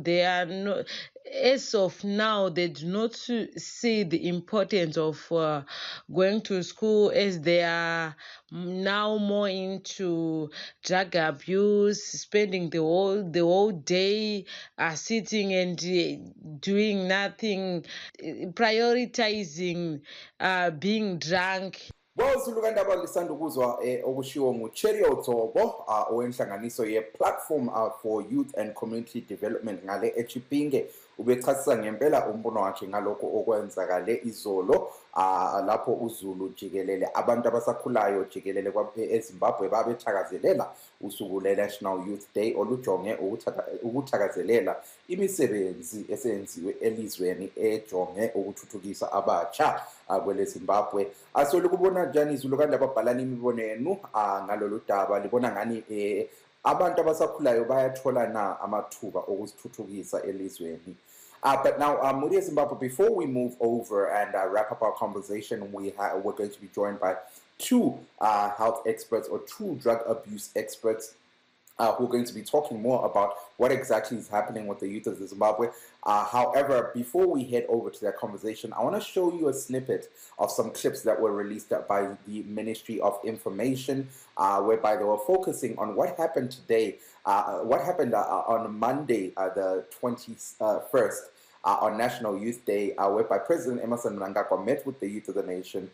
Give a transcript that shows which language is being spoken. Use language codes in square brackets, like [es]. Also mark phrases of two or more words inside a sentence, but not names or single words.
[en] They are not, as of now, they do not see the importance of going to school, as they are now more into drug abuse, spending the whole day sitting and doing nothing, prioritizing being drunk. [nd] Bozulukandaba lisanda ukuzwa okushiwo nguCherio Tsobo owenhlanganiso ye-Platform for Youth and Community Development ngale eChipinge. Ubechasisa ngempela umbono wakhe ngalokho okwenzakale izolo lapho uZulu jikelele abantu abasakhulayo jikelele eZimbabwe babethakazelela usuku le-National Youth Day olujonge ukuthakazelela imisebenzi esenziwe elizweni ejonge ukuthuthukisa abatsha kwele Zimbabwe. Likubona njani izulu kanti ababhalana imibono yenu ngalolu daba? Libona ngani abantu abasakhulayo bayathola na amathuba okuzithuthukisa elizweni? [en] But now, Mudia Zimbabwe, before we move over and wrap up our conversation, we're going to be joined by two health experts or two drug abuse experts who are going to be talking more about what exactly is happening with the youth of Zimbabwe. However, before we head over to that conversation, I want to show you a snippet of some clips that were released by the Ministry of Information, whereby they were focusing on what happened today, what happened on Monday, the 21st, on National Youth Day, whereby President Emerson Mnangagwa met with the youth of the nation.